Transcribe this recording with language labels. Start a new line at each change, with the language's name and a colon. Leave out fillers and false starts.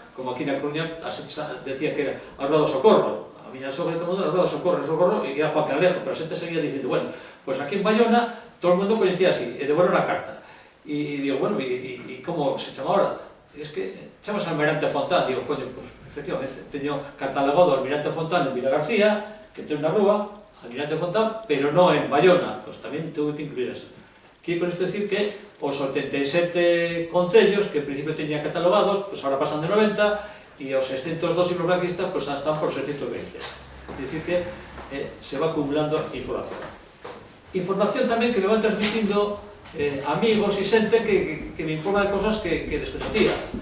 Galician: Como aquí na Coruña decía que era a Rua do Socorro, a miña sogra e todo o mundo, a Rua do Socorro, e era Juan Caralejo, pero a xente seguía dicindo, bueno, pois aquí en Bayona todo o mundo coñecía así, e devolveron a carta. E digo, bueno, e como se chama ahora? Es que chamas Almirante Fontán. Digo, coño, pois, efectivamente, teño catalogado Almirante Fontán en Vila García, que ten unha rúa, Almirante Fontán, pero non en Bayona, pois tamén tuve que incluir eso. Quiero con isto decir que os 87 concellos que en principio teñía catalogados, pues ahora pasan de 90, e os 602 hidrografistas pues están por 620.
Spanish: Es decir que se va acumulando información.
Galician: Información tamén que me van transmitindo amigos e xente que me informa
Spanish: de cosas que desconocía.